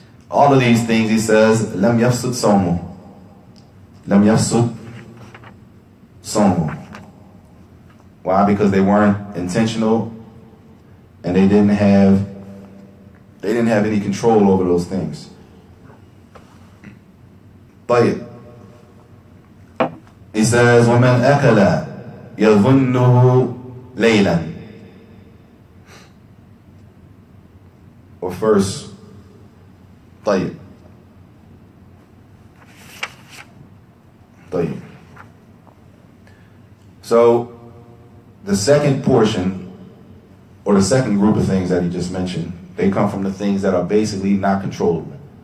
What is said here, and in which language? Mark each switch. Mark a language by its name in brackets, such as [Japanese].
[English] All of these things, he says, lam yafsud sawmu. Lam yafsud sawmu. Why? Because they weren't intentional, and they didn't have any control over those things. [Arabic] طيب. [English] He says, [Arabic] وَمَنْ أَكَلَ يَظُنُّهُ لَيْلًا. [English] Or first, طيب. So, the second portion, or the second group of things that he just mentioned, they come from the things that are basically not controllable.